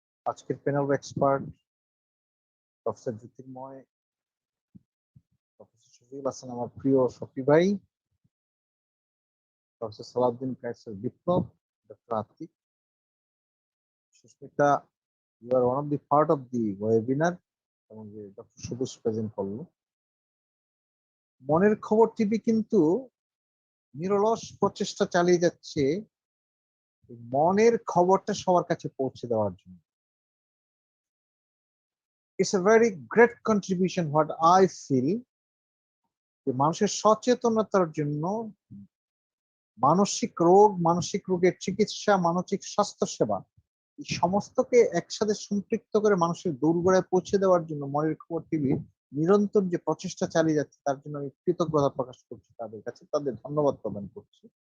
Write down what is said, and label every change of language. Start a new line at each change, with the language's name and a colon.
Bangla: আজকের panel expert professor জ্যোতির্ময়, professor Shafiul Hasan আমার প্রিয় শফি ভাই, professor Salauddin কায়েসের Biplab, doctor Atik, Susmita,
English: you are one of the part of the webinar
Bangla: এবং যে ডক্টর সবুজ প্রেজেন্ট করলো। মনের খবর টিভি কিন্তু নিরলস প্রচেষ্টা চালিয়ে যাচ্ছে মনের খবরটা সবার কাছে পৌঁছে দেওয়ার জন্য।
English: It's a very great contribution what I feel,
Bangla: যে মানুষের সচেতনতার জন্য মানসিক রোগ, মানসিক রোগের চিকিৎসা, মানসিক স্বাস্থ্য সেবা, এই সমস্তকে একসাথে সম্পৃক্ত করে মানুষের দোরগোড়ায় পৌঁছে দেওয়ার জন্য মনের খবর টিভি নিরন্তর যে প্রচেষ্টা চালিয়ে যাচ্ছে, তার জন্য আমি কৃতজ্ঞতা প্রকাশ করছি তাদের কাছে, তাদের ধন্যবাদ প্রদান করছি।